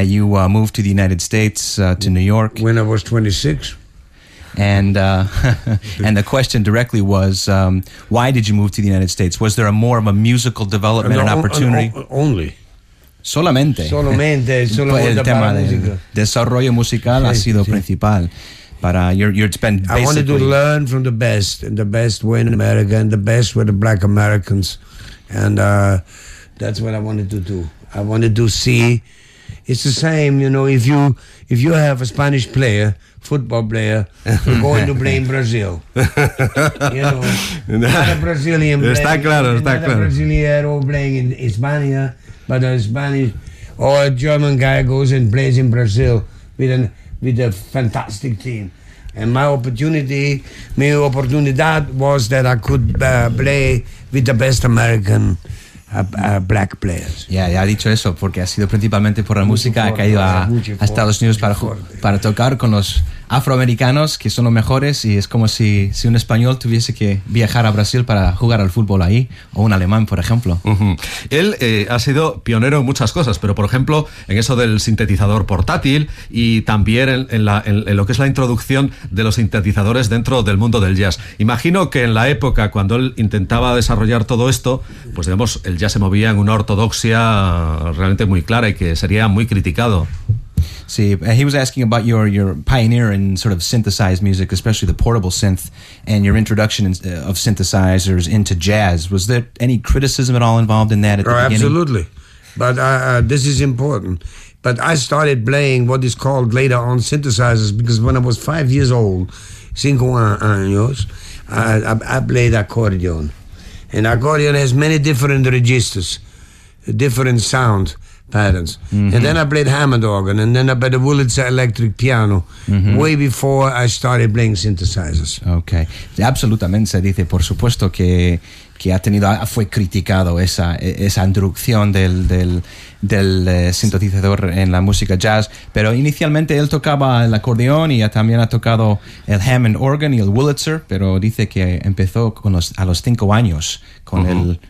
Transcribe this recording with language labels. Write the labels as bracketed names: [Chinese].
[English] You moved to the United States, to New York. When I was 26. And and the question directly was, why did you move to the United States? Was there a more of a musical development and opportunity? Only. [Spanish] Solamente. Solamente. Solamente. El tema del desarrollo musical ha sido principal. [English] But you're spent basically... I wanted to learn from the best. And the best were in America, and the best were the black Americans. And... that's what I wanted to do. I wanted to see. It's the same, you know, if you have a Spanish player, football player, you're going to blame Brazil. You know, not a Brazilian player. [Spanish] Está claro, está [English] not [Spanish] claro. [English] A brasileiro playing in Hispania, but a Spanish or a German guy goes and plays in Brazil with a fantastic team. And my opportunity, my oportunidad was that I could play with the best American black players. [Spanish] Yeah, ya ha dicho eso, porque ha sido principalmente por la música, ha caído a Estados Unidos para tocar con los afroamericanos, que son los mejores, y es como si un español tuviese que viajar a Brasil para jugar al fútbol ahí, o un alemán, por ejemplo. Uh-huh. Él ha sido pionero en muchas cosas, pero por ejemplo, en eso del sintetizador portátil, y también en lo que es la introducción de los sintetizadores dentro del mundo del jazz. Imagino que en la época, cuando él intentaba desarrollar todo esto, pues digamos, el jazz se movía en una ortodoxia realmente muy clara y que sería muy criticado. [English] See, he was asking about your pioneer in sort of synthesized music, especially the portable synth, and your introduction of synthesizers into jazz. Was there any criticism at all involved in that at the beginning? Absolutely. But this is important. But I started playing what is called later on synthesizers because when I was 5 years old, 5 años, I played accordion. And accordion has many different registers, different sound patterns. Mm-hmm. And then I played Hammond organ, and then I played the Wurlitzer electric piano, mm-hmm. way before I started playing synthesizers. Okay. [Spanish] Absolutamente, se dice, por supuesto que ha tenido, fue criticado esa introducción del sintetizador en la música jazz, pero inicialmente él tocaba el acordeón y también ha tocado el Hammond organ y el Wurlitzer, pero dice que empezó a los 5 años con uh-huh.